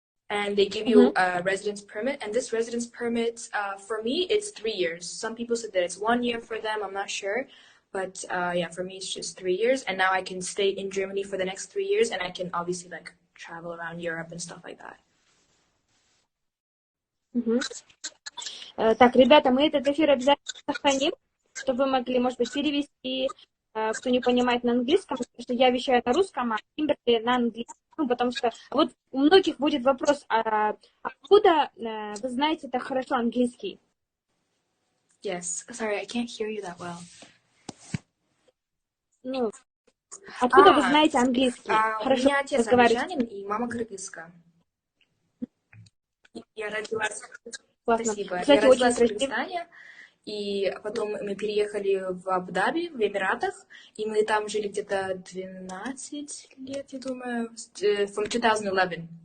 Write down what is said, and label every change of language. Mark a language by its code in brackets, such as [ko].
[en] And they give you a residence permit. And this residence permit, for me, it's 3 years. Some people said that it's 1 year for them. I'm not sure. But for me, it's just 3 years. And now I can stay in Germany for the next 3 years. And I can obviously travel around Europe and stuff like that. [ru] Так, ребята, мы этот эфир обязательно сохраним, чтобы вы могли, может быть, перевести, кто не понимает на английском, потому что я вещаю на русском, а Кимберли на английском. Потому что вот у многих будет вопрос, откуда вы знаете так хорошо английский? [en] Yes, sorry, I can't hear you that well. [ru] Ну, откуда вы знаете английский? Хорошо, у меня отец англичанин и мама кыргызка. Я родилась... Спасибо. Кстати, я родилась очень в Кыргызстане, и потом мы переехали в Абу-Даби, в Эмиратах, и мы там жили где-то 12 лет, я думаю, [en] from 2011.